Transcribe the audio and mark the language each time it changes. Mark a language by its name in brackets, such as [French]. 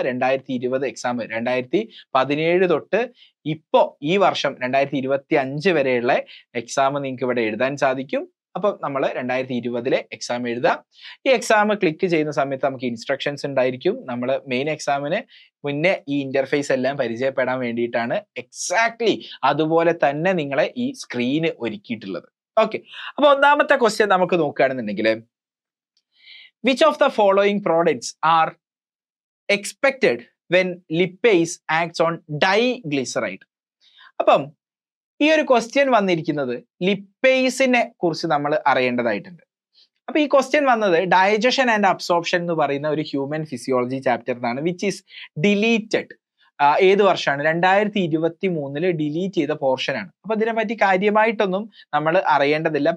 [Malayalam] 2020 exam 2017 തൊട്ട് ഇപ്പോ ഈ വർഷം 2025 വരെയുള്ള എക്സാം നിങ്ങൾക്ക് ഇവിടെ എഴുതാൻ സാധിക്കും. അപ്പൊ നമ്മൾ 2020 എക്സാം എഴുതാം. ഈ എക്സാം ക്ലിക്ക് ചെയ്യുന്ന സമയത്ത് നമുക്ക് ഇൻസ്ട്രക്ഷൻസ് ഉണ്ടായിരിക്കും. നമ്മൾ മെയിൻ എക്സാമിന് മുന്നേ ഈ ഇന്റർഫേസ് എല്ലാം പരിചയപ്പെടാൻ വേണ്ടിയിട്ടാണ് എക്സാക്ട്ലി അതുപോലെ തന്നെ നിങ്ങളെ ഈ സ്ക്രീന് ഒരുക്കിയിട്ടുള്ളത്. ഓക്കെ, അപ്പൊ ഒന്നാമത്തെ ക്വസ്റ്റ്യൻ നമുക്ക് നോക്കുകയാണെന്നുണ്ടെങ്കിൽ [English] which of the following products are expected when lipase acts on diglyceride? [Malayalam] അപ്പം ഈ ഒരു ക്വസ്റ്റ്യൻ വന്നിരിക്കുന്നത് ലിപ്പേസിനെ കുറിച്ച് നമ്മൾ അറിയേണ്ടതായിട്ടുണ്ട്. അപ്പൊ ഈ ക്വസ്റ്റ്യൻ വന്നത് ഡൈജഷൻ ആൻഡ് അബ്സോർപ്ഷൻ എന്ന് പറയുന്ന ഒരു human physiology ചാപ്റ്ററിനാണ്, [English] Which is deleted. [Malayalam] ഏത് വർഷമാണ്? 2023 ഡിലീറ്റ് ചെയ്ത പോർഷൻ ആണ്. അപ്പൊ ഇതിനെപ്പറ്റി കാര്യമായിട്ടൊന്നും നമ്മൾ അറിയേണ്ടതില്ല.